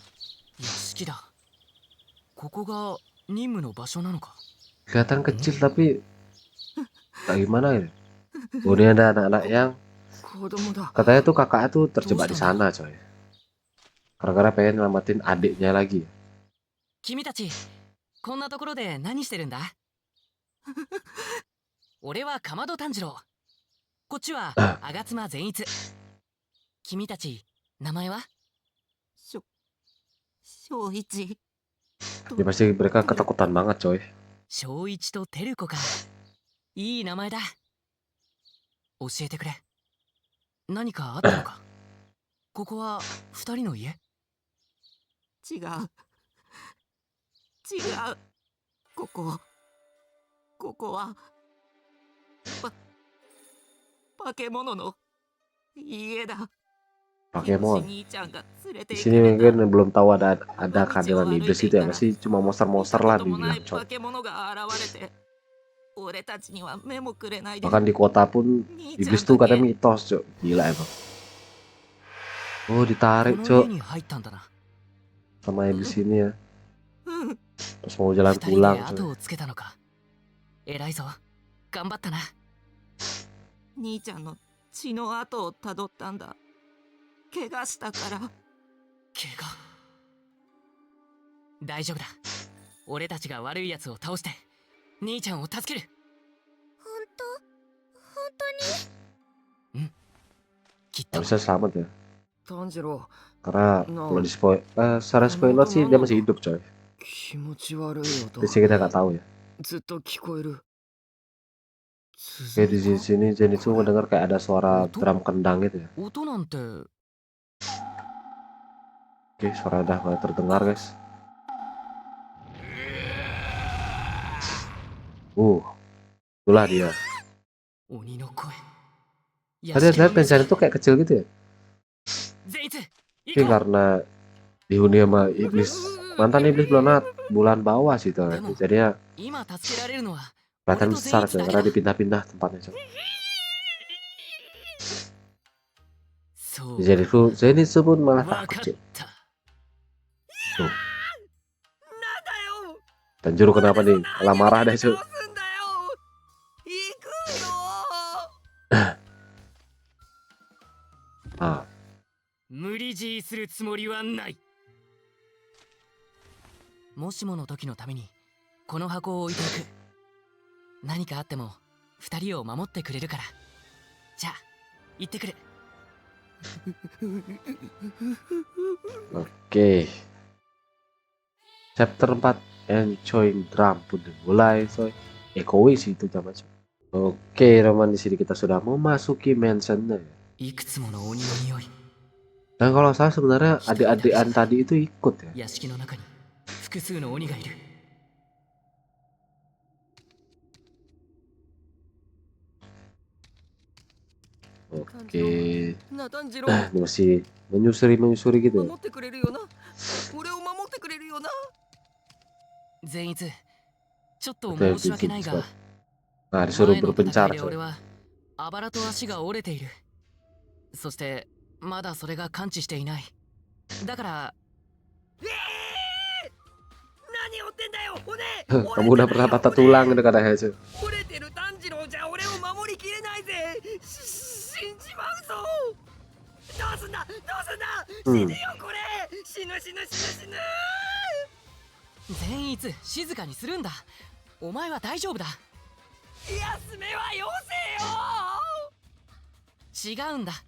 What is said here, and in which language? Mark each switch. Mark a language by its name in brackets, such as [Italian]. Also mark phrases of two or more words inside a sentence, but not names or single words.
[Indonesian] Kelihatan kecil tapi kayak gimana ya? Ini ada anak-anak yang katanya tuh kakaknya tuh terjebak di sana coy. Karena pengen nyelamatin adiknya lagi. [Japanese] 君たち、こんなところで何してるんだ。俺はかまど炭治郎。こっちは吾妻善逸。君たち、名前は？正一。 [Indonesian] Ya pasti mereka ketakutan banget coy. [Japanese] 正一と照子か。いい名前だ。教えてくれ。何かあったのか。ここは二人の家？違う。ここは化け物の家だ。 [Indonesian] Pokemon. Di sini mungkin belum tahu ada kehadiran iblis itu ya, masih cuma monster-monster lah dibilang coy. Bahkan di kota pun iblis tuh katanya mitos coy, gila emang. Oh ditarik coy sama iblis ini ya. Terus mau jalan pulang coy. [Japanese] 偉いぞ。頑張ったな。兄ちゃんの血の跡をたどったんだ。怪我したから。怪我。大丈夫だ。俺たちが悪い奴を倒して兄ちゃんを助ける。本当に？うん。きっと。 [Indonesian] Bisa selamat ya. 炭治郎。 Karena kalau di secara spoiler sih dia masih hidup coy. Di sini kita nggak tahu ya. Oke, di sini Zenitsu mendengar kayak ada suara drum kendang gitu ya. Oke, suara udah mulai terdengar guys. Itulah dia. [Japanese] 鬼の声。 [Indonesian] Tadi lihat bencana itu kayak kecil gitu ya. 善逸、 Tapi [Japanese] 行こう。 [Indonesian] karena dihuni sama iblis, mantan iblis bulan bawah sih tuh. Demo. Jadinya [Japanese] 今助けられるのは [Indonesian] kelihatan [Japanese] 俺と善 [Indonesian] besar [Japanese] 逸 [Indonesian] coy, [Japanese] だけ [Indonesian] karena [Japanese] だ。 [Indonesian] dipindah-pindah tempatnya coy. [Japanese] そう [Indonesian] Jadi tuh Zenitsu pun malah [Japanese] わ [Indonesian] takut [Japanese] かっ [Indonesian] cuy. [Japanese] た。 [Indonesian] Tuh, [Japanese] なんだよ。 [Indonesian] Tanjiro kenapa nih? Malah marah deh cuy. [Japanese] すんだよ。行くよ。 Ah, 無理強いするつもりはない。もしもの時のためにこの箱を置いていく。何かあっても二人を守ってくれるから。じゃあ行ってくる。 [Indonesian] oke. Chapter 4 [English] Enjoying Drum [Indonesian] pun dimulai coy. Egois itu zaman coy. Oke, teman di sini kita sudah memasuki mansionnya ya. [Japanese] いくつもの鬼の匂い。 [Indonesian] Dan kalau saya sebenarnya adik-adikan tadi itu ikut ya. [Japanese] 屋敷の中に複数の鬼がいる。 [Indonesian] Oke. [Japanese] な、炭治郎、 [Indonesian] Ini masih menyusuri gitu ya. [Japanese] 守ってくれるよな。俺を守ってくれるよな。善逸、ちょっと [Indonesian] Betul, [Japanese] 申し訳ないが、 [Indonesian] Nah, disuruh [Japanese] 前の [Indonesian] berpencar [Japanese] 戦いで俺 [Indonesian] coy. [Japanese] はあばらと足が折れている。そしてまだそれが完治していない。だから。何をってんだよ、骨。 [Indonesian] Kamu udah pernah patah tulang gitu katanya cuy. [Japanese] 折れてる炭治郎じゃ俺を守りきれないぜ。死んじまうぞ。どうすんだ、どうすんだ。死ぬよこれ。死ぬ死ぬ死ぬ死ぬ。善逸、静かにするんだ。お前は大丈夫だ。休めはよせよ。違うんだ。